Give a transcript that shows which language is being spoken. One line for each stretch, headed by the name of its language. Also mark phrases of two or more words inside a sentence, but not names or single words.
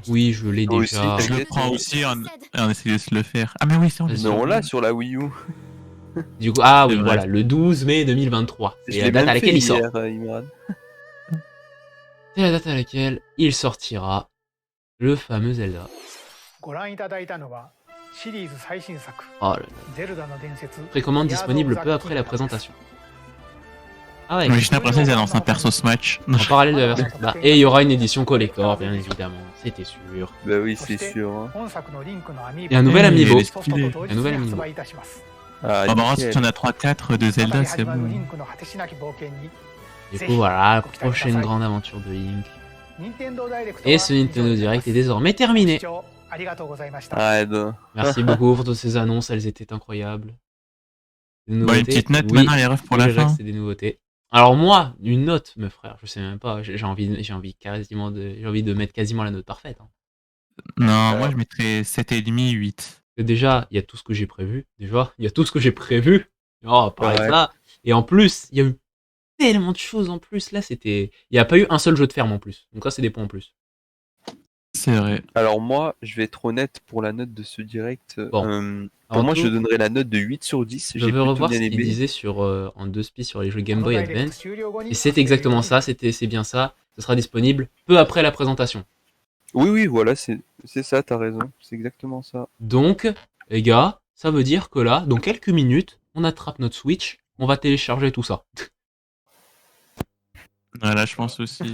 French: Oui, je l'ai Moi déjà. aussi, Je le T'inquiète, prends oui. aussi et on essaie de se le faire. Ah, mais oui, c'est on Vas-y. Mais on l'a sur la Wii U. Du coup, ah oui, C'est vrai. voilà, le 12 mai 2023. Je C'est l'ai la date même à laquelle fait il sort. hier, Imran. C'est la date à laquelle il sortira le fameux Zelda.
Japanese: ご覧いただいたのはシリーズ最新作
French: Oh là là.
Japanese: ゼルダの伝説
French: Précommande disponible peu après la présentation. Ah ouais, Mais j'ai l'impression qu'ils annoncent un perso Smash. en parallèle de la version. Bah, et il y aura une édition collector, bien évidemment, c'était sûr. Bah oui, c'est sûr. Hein.
Japanese: 本作のリンクのアミー
French: Et un nouvel Eh, amiibo. il est
Japanese: ソフトと同日
French: Un nouvel
Japanese: に
French: amiibo.
Japanese: 発売いたします
French: Ah, Ah, bah, nickel. si on a 3-4 de
Japanese: 再び
French: Zelda,
Japanese: 始
French: c'est
Japanese: まるリ
French: bon.
Japanese: ンクの果てしなき冒険に
French: Du coup, voilà, prochaine grande aventure de Link.
Japanese: 任天堂ダイレクト
French: Et
Japanese: は
French: ce Nintendo
Japanese: 以上でございます
French: Direct est désormais
Japanese: ご
French: terminé.
Japanese: 視聴ありがとうございました
French: Ah, non. Merci beaucoup pour toutes ces annonces, elles étaient incroyables. Des Bon, une nouveautés petite note Oui, maintenant, les refs pour oui, la Jacques, fin. c'est des nouveautés. Alors moi, une note, mes frères, je sais même pas, j'ai envie j'ai envie de mettre quasiment la note parfaite. Hein. Non, moi je mettrais 7,5, 8. Déjà, il y a tout ce que j'ai prévu. Déjà, il y a tout ce que j'ai prévu. Oh, pareil Ouais. ça. Et en plus, il y a eu tellement de choses en plus. Là, c'était. Il n'y a pas eu un seul jeu de ferme en plus. Donc, ça, c'est des points en plus. C'est vrai. Alors moi, je vais être honnête pour la note de ce direct. Bon. Pour Avant moi, tout, je donnerais la note de 8 sur 10. je J'ai veux plutôt revoir bien ce qu'il aimé. disait sur, en 2 sur les jeux Game
Japanese: この
French: Boy
Japanese: ダイレクト
French: Advance.
Japanese: 終了後に
French: Et c'est exactement ça. C'est bien ça. Ce sera disponible peu après la présentation. Oui, oui, voilà, c'est ça, t'as raison. C'est exactement ça. Donc, les gars, ça veut dire que là, dans quelques minutes, on attrape notre Switch. On va télécharger tout ça. Voilà, je pense aussi.